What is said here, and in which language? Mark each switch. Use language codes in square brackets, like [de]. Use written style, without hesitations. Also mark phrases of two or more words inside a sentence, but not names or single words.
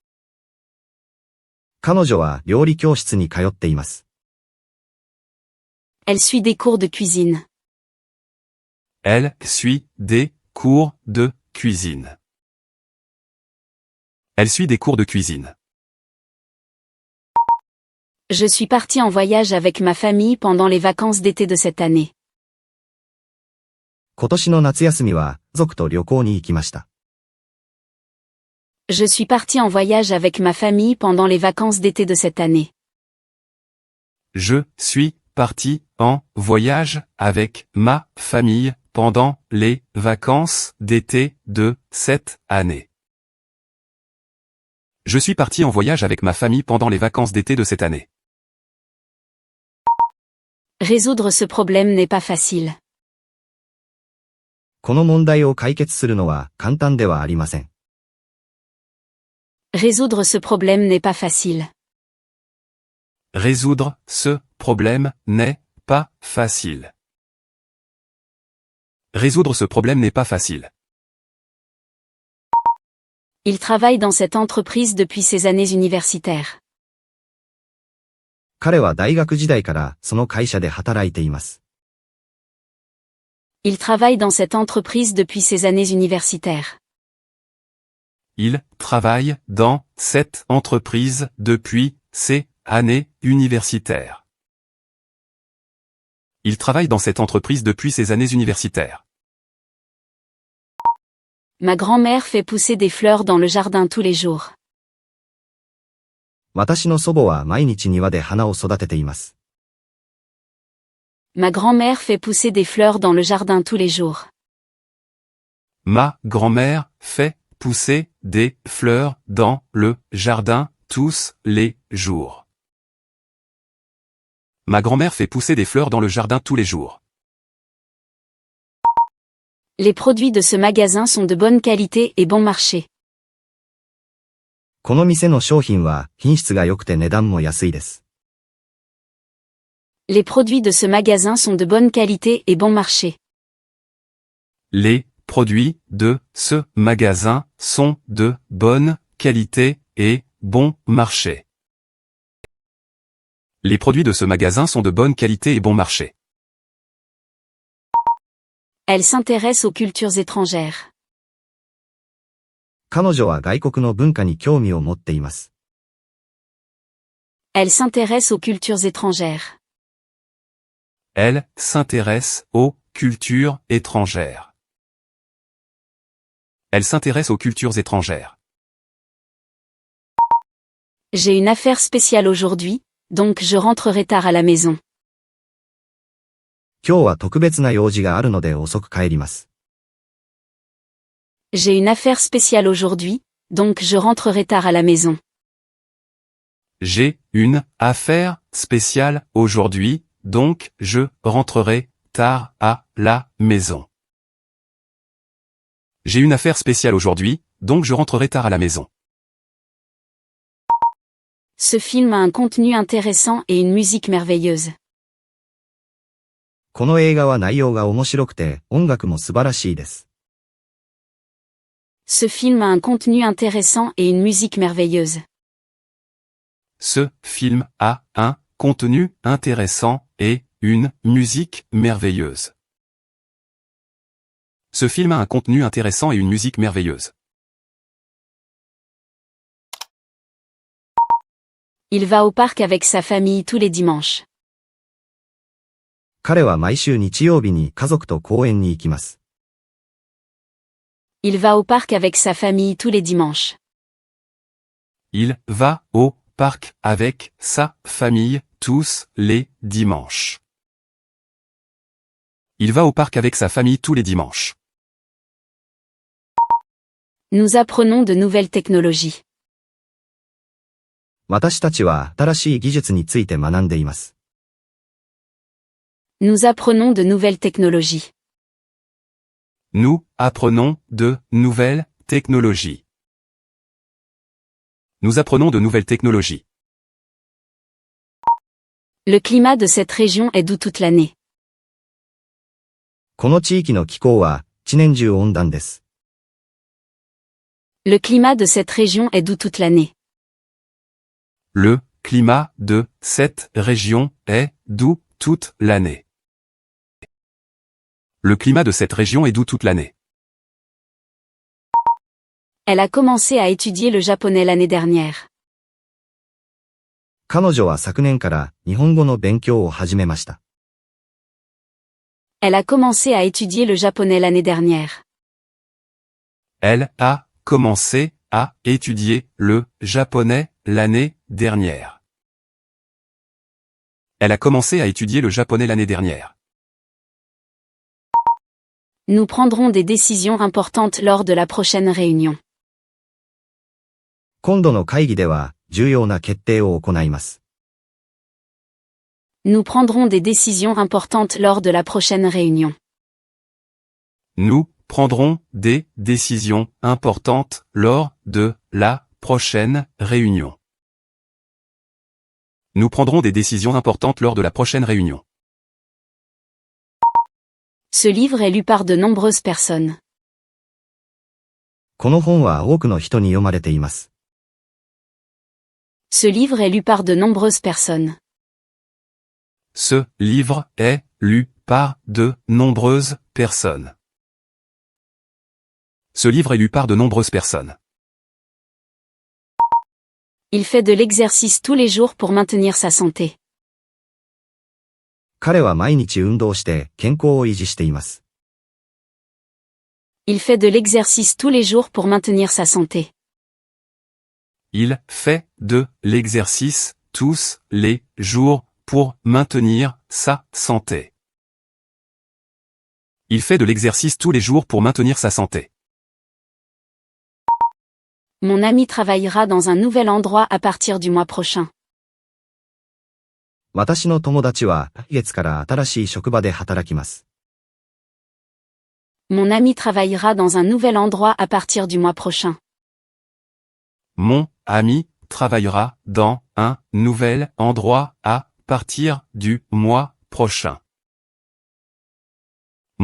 [ja] 彼女は料理教室に通っています。 [fr] Elle suit des cours de cuisine. Elle suit des cours de cuisine. Elle suit des cours de cuisine. Je suis partie en voyage avec ma famille pendant les vacances d'été de cette année. [ja] 今年の夏休みは家族と旅行に行きました。 [fr] Je suis partie en voyage avec ma famille pendant les vacances d'été de cette année. Je suis parti en voyage avec ma famille pendant les vacances d'été de cette année. Je suis parti en voyage avec ma famille pendant les vacances d'été de cette année. Résoudre ce problème n'est pas facile. [ja] この問題を解決するのは簡単ではありません。 [fr] Résoudre ce problème n'est pas facile. Résoudre ce problème n'est pas facile. Résoudre ce problème n'est pas facile. Il travaille dans cette entreprise depuis ses années universitaires. [ja] 彼は大学時代からその会社で働いています。 [fr] Il travaille dans cette entreprise depuis ses années universitaires. Il travaille dans cette entreprise depuis ses années universitaires. Il travaille dans cette entreprise depuis ses années universitaires. Ma grand-mère fait pousser des fleurs dans le jardin tous les jours. [ja] 私の祖母は毎日庭で花を育てています。 [fr] Ma grand-mère fait pousser des fleurs dans le jardin tous les jours. Ma grand-mère fait pousser des fleurs dans le jardin tous les jours. Ma grand-mère fait pousser des fleurs dans le jardin tous les jours. Les produits de ce magasin sont de bonne qualité et bon marché. [ja] この店の商品は品質が良くて値段も安いです。 [fr] Les produits de ce magasin sont de bonne qualité et bon marché. Les produits de ce magasin sont de bonne qualité et bon marché. Les produits de ce magasin sont de bonne qualité et bon marché. Elle s'intéresse aux cultures étrangères. [ja] 彼女は外国の文化に興味を持っています。 [fr] Elle s'intéresse aux cultures étrangères. Elle s'intéresse aux cultures étrangères. Elle s'intéresse aux cultures étrangères. J'ai une affaire spéciale aujourd'hui, donc je rentrerai tard à la maison. [ja] 今日は特別な用事があるので遅く帰ります。 [fr] J'ai une affaire spéciale aujourd'hui, donc je rentrerai tard à la maison. J'ai une affaire spéciale aujourd'hui, donc je rentrerai tard à la maison. J'ai une affaire spéciale aujourd'hui, donc je rentrerai tard à la maison. Ce film a un contenu intéressant et une musique merveilleuse. [ja] この映画は内容が面白くて、音楽も素晴らしいです。 [fr] Ce film a un contenu intéressant et une musique merveilleuse. Ce film a un contenu intéressant et une musique merveilleuse. Ce film a un contenu intéressant et une musique merveilleuse. Il va au parc avec sa famille tous les dimanches. [ja] 彼は毎週日曜日に家族と公園に行きます。 [fr] Il va au parc avec sa famille tous les dimanches. Il va au parc avec sa famille tous les dimanches. Il va au parc avec sa famille tous les dimanches. Nous apprenons de nouvelles technologies. [ja] 私たちは新しい技術について学んでいます。 [fr] Nous apprenons de nouvelles technologies. Nous apprenons de nouvelles technologies. Nous apprenons de nouvelles technologies. Le climat de cette région est doux toute l'année. [ja] この地域の気候は一年中温暖です。 [fr] Le climat de cette région est doux toute l'année. Le climat de cette région est doux toute l'année. Le climat de cette région est doux toute l'année. Elle a commencé à étudier le japonais l'année dernière. [ja] 彼女は昨年から日本語の勉強を始めました。 [fr] Elle a commencé à étudier le japonais l'année dernière. Elle a commencé à étudier le japonais l'année dernière. Elle a commencé à étudier le japonais l'année dernière. Nous prendrons des décisions importantes lors de la prochaine réunion. [ja] 今度の会議では重要な決定を行います。 [fr] Nous prendrons des décisions importantes lors de la prochaine réunion. Nous prendrons des décisions importantes lors de la prochaine réunion. Nous prendrons des décisions importantes lors de la prochaine réunion. Ce livre est lu par de nombreuses personnes. [ja] この本は多くの人に読まれています。 [fr] Ce livre est lu par de nombreuses personnes. Ce livre est lu par de nombreuses personnes. Ce livre est lu par de nombreuses personnes. Il fait de l'exercice tous les jours pour maintenir sa santé. [ja] 彼は毎日運動して健康を維持しています。 [fr] Il fait de l'exercice tous les jours pour maintenir sa santé. Il fait de l'exercice tous les jours pour maintenir sa santé. Il fait de l'exercice tous les jours pour maintenir sa santé. Mon ami travaillera dans un nouvel endroit à partir du mois prochain. [ja] 私の友達は来月から新しい職場で働きます。 [fr] Mon ami travaillera dans un nouvel endroit à partir du mois prochain. Mon ami travaillera dans un nouvel endroit à partir du mois prochain.